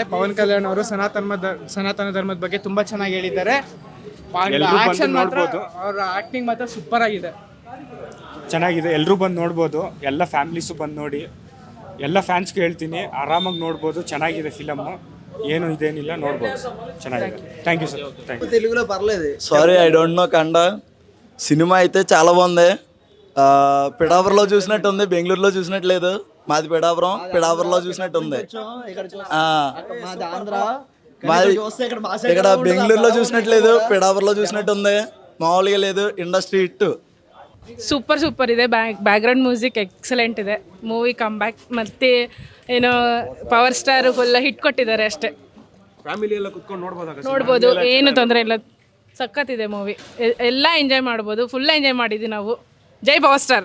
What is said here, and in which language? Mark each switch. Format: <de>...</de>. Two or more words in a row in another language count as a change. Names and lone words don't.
<kn>ಪವನ್ ಕಲ್ಯಾಣ್ ಅವರು ಸನಾತನ ಧರ್ಮದ ಬಗ್ಗೆ ತುಂಬ ಚೆನ್ನಾಗಿ ಹೇಳಿದ್ದಾರೆ. ಆಕ್ಷನ್ ಮಾತ್ರ, ಅವರ ಆ್ಯಕ್ಟಿಂಗ್ ಮಾತ್ರ ಸೂಪರ್ ಆಗಿದೆ, ಚೆನ್ನಾಗಿದೆ. ಎಲ್ಲರೂ ಬಂದು ನೋಡ್ಬೋದು, ಎಲ್ಲ ಫ್ಯಾಮಿಲೀಸು ಬಂದು ನೋಡಿ. ಎಲ್ಲ ಫ್ಯಾನ್ಸ್ಗೆ ಹೇಳ್ತೀನಿ, ಆರಾಮಾಗಿ ನೋಡ್ಬೋದು. ಚೆನ್ನಾಗಿದೆ ಫಿಲಮ್ಮು, ಏನು ಇದೇನಿಲ್ಲ, ನೋಡ್ಬೋದು, ಚೆನ್ನಾಗಿದೆ.</kn> <en>Thank you sir, thank you.</en> <te>తెలుగులో పర్లేదు.</te> <en>Sorry, I don't know Kannada.</en> <te>సినిమా అయితే చాలా బాగుంది. పిడాపురంలో చూసినట్టు ఉంది, బెంగళూరులో చూసినట్లేదు. మాది పిడాపురంలో చూసినట్టు ఉంది. ఇక్కడ బెంగళూరులో చూసినట్లేదు, పిడాపురంలో చూసినట్టు ఉంది. మామూలుగా లేదు,</te> <en>industry hit.</en> <kn>ಸೂಪರ್ ಇದೆ.</kn> <en>background music excellent</en> <kn>ಇದೆ.</kn> <en>movie come back,</en> <kn>ಮತ್ತು ಏನು</kn> <en>Power Star full hit</en> <kn>ಕೊಟ್ಟಿದ್ದಾರೆ ಅಷ್ಟೇ. ಫ್ಯಾಮಿಲಿ ಎಲ್ಲ ಕುತ್ಕೊಂಡು ನೋಡ್ಬೋದು, ಏನು ತೊಂದರೆ ಇಲ್ಲ. ಸಖತ್ತಿದೆ ಮೂವಿ, ಎಲ್ಲ ಎಂಜಾಯ್ ಮಾಡ್ಬೋದು.</kn> <en>full enjoy</en> <kn>ಮಾಡಿದ್ವಿ ನಾವು. ಜೈ ಪವರ್ ಸ್ಟಾರ್.</kn>